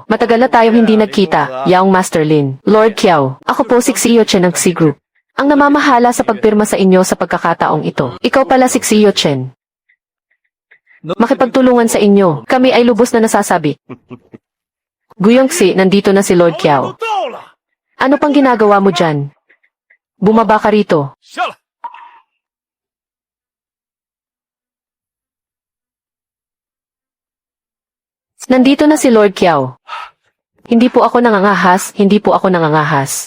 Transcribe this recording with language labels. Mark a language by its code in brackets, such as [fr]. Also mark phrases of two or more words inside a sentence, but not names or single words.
[tl] Matagal na tayong hindi nagkita, [en] Young Master [tl] Lin. Lord Kiao, ako po si Xiyo Chen ng Xi Group. Ang namamahala sa pagpirma sa inyo sa pagkakataong ito. Ikaw pala si Xiyo Chen. Makipagtulungan sa inyo. Kami ay lubos na nasasabi. Guyong Xi, nandito na si Lord [zh] 都 [tl] Kiao. [zh] 到了， [tl] Ano pang ginagawa mo dyan? Bumaba ka rito. [zh] 下来。 [tl] Nandito na si Lord Kiao. Hindi po ako nangangahas, hindi po ako nangangahas.